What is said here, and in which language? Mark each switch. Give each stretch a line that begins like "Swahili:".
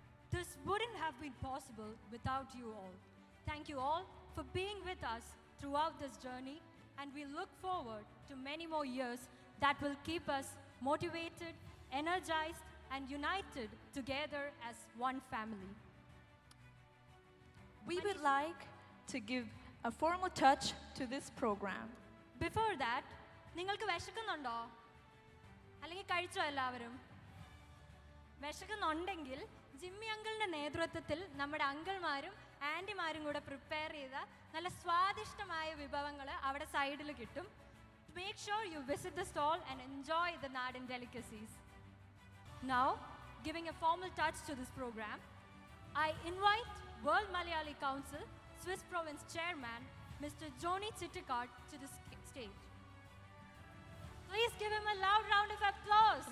English: This wouldn't have been possible without you all. Thank you all for being with us throughout this journey, and we look forward to many more years that will keep us motivated, energized, and united together as one family. We would like to give a formal touch to this program. Before that,
Malayalam: നിങ്ങൾക്ക് വിശക്കുന്നുണ്ടോ? അല്ലെങ്കിൽ കഴിച്ചോ എല്ലാവരും? വിശക്കുന്നുണ്ടെങ്കിൽ Jimmy അങ്കിളിൻ്റെ നേതൃത്വത്തിൽ നമ്മുടെ അങ്കിൾമാരും ആൻറ്റിമാരും കൂടെ prepare ചെയ്ത നല്ല സ്വാദിഷ്ടമായ വിഭവങ്ങൾ അവിടെ സൈഡിൽ കിട്ടും.
English: Make sure you visit the stall and enjoy the Nadan delicacies. Now, giving a formal touch to this program, I invite World Malayali Council Swiss Province Chairman Mr. Joni Chittikart to the stage. Please give him a loud round of applause.